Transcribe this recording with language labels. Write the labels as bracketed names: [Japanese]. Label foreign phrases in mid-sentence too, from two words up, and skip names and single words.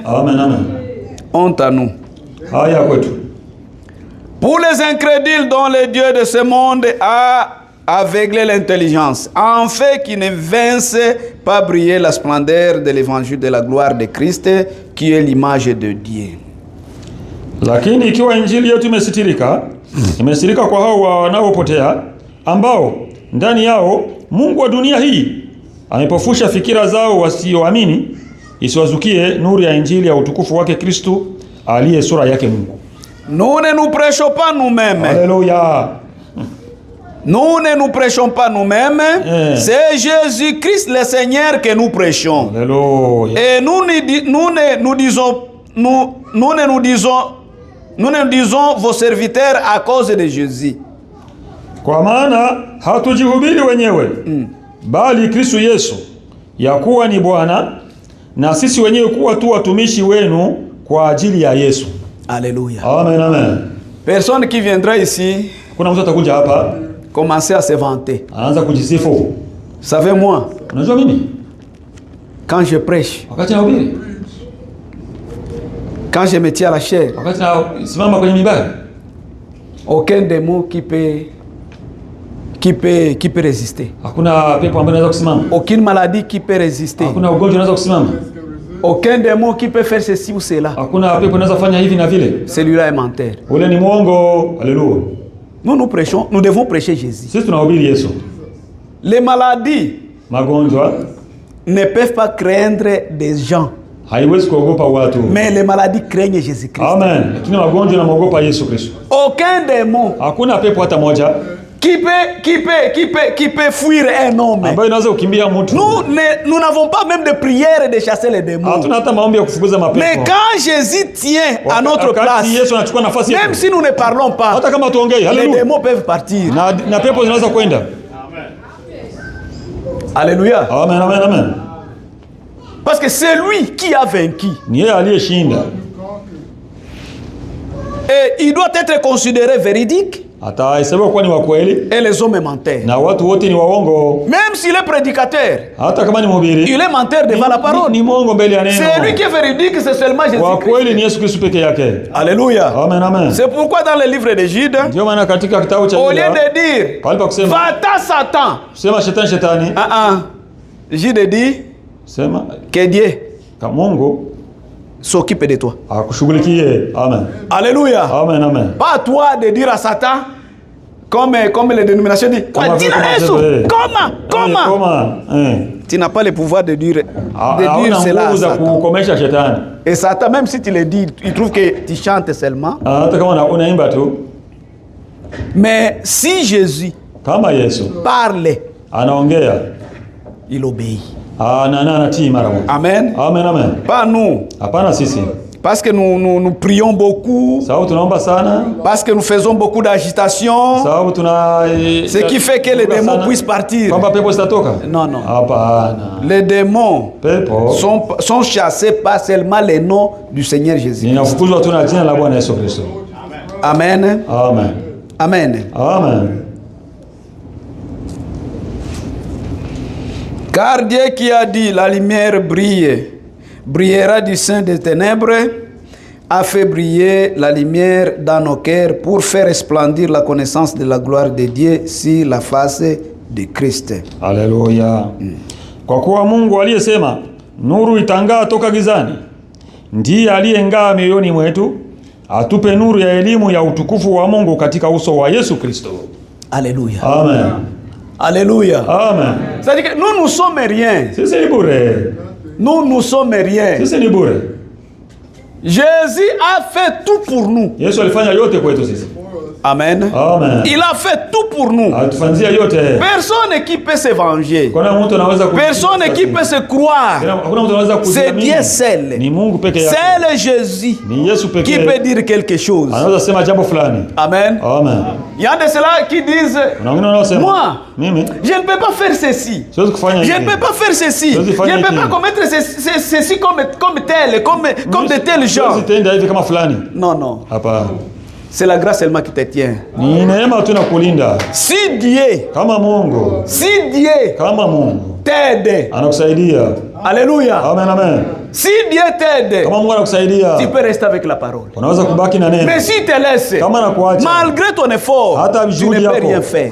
[French] Honte à nous. Pour les incrédules dont le Dieu de ce monde a aveugler l'intelligence, en fait qu'ils ne vinssent pas briller la splendeur de l'évangile de la gloire de Christ, qui est l'image de Dieu. [Swahili] Lakini ikiwa injili yetu imesitirika kwa hao wanaopotea, ambao ndani yao Mungu wa dunia hii amepofusha fikira zao wasioamini, isiwazukie nuru ya injili ya utukufu wake Kristo aliye sura yake Mungu. [French] Nous ne nous prêchons pas nous-mêmes. Alléluia. Nous ne nous prêchons pas nous-mêmes, c'est Jésus-Christ le Seigneur que nous prêchons. Alléluia. Et nous ne disons vos serviteurs à cause de Jésus. [Swahili] Kwa maana hatujihubiri wenyewe, bali Kristo Yesu ya kuwa ni Bwana, na sisi wenyewe kuwa tu watumishi wenu kwa ajili ya Yesu. [French] Alléluia. Amen, amen. Personne qui viendra ici [Swahili] kuna mtu atakuja hapa [French] commencer à se vanter. [Swahili] Anaanza kujisifu. [French] Savez-moi, [Swahili] unajua mimi [French] quand je prêche, [Swahili] wakati nahubiri, [French] quand je me tiens à la chair, [Swahili] wakati nasimama kwenye mimbari, [French] aucun démon qui peut résister. [Swahili] Hakuna pepo ambaye anaweza kusimama. [French] Aucune maladie qui peut résister. [Swahili] Hakuna ugonjwa unaweza kusimama. [French] Aucun démon qui peut faire ceci ou cela. [Swahili] Hakuna pepo anaweza fanya hivi na vile. [French] Celui-là est menteur. [Swahili] Ule ni mwongo. [French] Alléluia. Nous devons prêcher Jésus. [Swahili] Sisi tunahubiri Yesu. [French] Les maladies, [Swahili] magonjwa, [French] ne peuvent pas craindre des gens. [Swahili] Haiwezi kuogopa watu. [French] Mais les maladies craignent Jésus-Christ. Amen. [Swahili] Lakini magonjwa yanaogopa Yesu Kristo. [French] Aucun démon. [Swahili] Hakuna pepo hata moja [French] qui peut fuir un homme. [Swahili] Ambaye inaweza kukimbia mtu. [French] Nous n'avons pas même de prière de chasser les démons. [Swahili] Hatuna hata maombi ya kufukuza mapepo. [French] Mais quand Jésus tient à notre place, [Swahili] Yesu anachukua nafasi yetu, [French] même si nous ne parlons pas, [Swahili] hata kama tuongei, [French] les démons peuvent partir. [Swahili] Na pepo zinaweza kwenda. [French] Alléluia. Amen, amen, amen. Parce que c'est lui qui a vaincu. [Swahili] Ni yeye aliyeshinda. [French] Et il doit être considéré véridique. [Swahili] Atahesabiwa kuwa ni wa kweli. [French] Et les hommes menteurs. [Swahili] Na watu wote ni waongo. [French] Même s'il est prédicateur, [Swahili] hata kama ni mhubiri, [French] il est menteur devant la parole. [Swahili] Ni mwongo mbele ya neno. [French] C'est lui qui est véridique, c'est seulement Jésus. [Swahili] Wa kweli ni Yesu Kristo peke yake. [French] Alléluia. Amen, amen. C'est pourquoi dans le livre de Jude, [Swahili] ndio maana katika kitabu cha [French] au lieu de dire va-t'en Satan, [Swahili] sema shetani. [French] Jude dit [Swahili] sema [French] que Dieu [Swahili] ka Mungu [French] s'occupe de toi. [Swahili] Akushughulikie. Amen. [French] Alléluia. Amen, amen. Pas toi de dire à Satan comme les dénominations disent. Comment? Tu n'as pas le pouvoir de dire cela à Satan. Et Satan, même si tu le dis, il trouve que tu chantes seulement. Mais si Jésus parle, il obéit. Amen. Amen, amen. Pas nous. [Swahili] Hapana sisi. [French] Parce que nous prions beaucoup. Parce que nous faisons beaucoup d'agitation. Ce qui fait que les démons puissent partir. Non, non. Les démons sont chassés par seulement les noms du Seigneur Jésus. Amen. Amen. Amen. Amen. Car Dieu qui a dit la lumière brillera du sein des ténèbres, a fait briller la lumière dans nos cœurs pour faire resplendir la connaissance de la gloire de Dieu sur la face de Christ. [Swahili] Haleluya. Kwa kuwa Mungu aliyesema nuru itangaa toka gizani, ndiye aliyeng'aa mioyoni mwetu, atupe nuru ya elimu ya utukufu wa Mungu katika uso wa Yesu Kristo. [French] Alléluia. Amen. Alléluia. Amen. C'est-à-dire que nous ne sommes rien. [Swahili] Sisi ni bure. [French] Nous ne sommes rien. [Swahili] Sisi ni bure. [French] Jésus a fait tout pour nous. [Swahili] Yesu alifanya yote kwetu sisi. Amen. Amen. [French] Il a fait tout pour nous. [Swahili] Atufanzia yote. [French] Personne qui peut se venger. Personne qui peut se croire. C'est Dieu seul. [Swahili] Ni Mungu peke yake. [French] C'est Jésus [Swahili] Ni Yesu peke [French] qui peut dire quelque chose. [Swahili] Anaweza sema jambo fulani. Amen. Amen. [French] Il y a de ceux-là qui disent moi, [Swahili] mimi [French] je ne peux pas faire ceci. Je ne peux pas faire ceci. Je ne peux pas commettre ceci comme tel, comme de tels gens. Non, non. C'est la grâce seulement qui te tient. [Swahili] Ni neema tu inakulinda. [French] Si Dieu t'aide, [Swahili] anakusaidia. [French] Alléluia. Amen, amen. Si Dieu t'aide, [Swahili] kama Mungu anakusaidia, [French] tu peux rester avec la parole. [Swahili] Unaweza kubaki na neno. [French] Mais si te laisse, [Swahili] kama anakuacha, [French] malgré ton effort, [Swahili] hata [French] tu ne peux rien faire.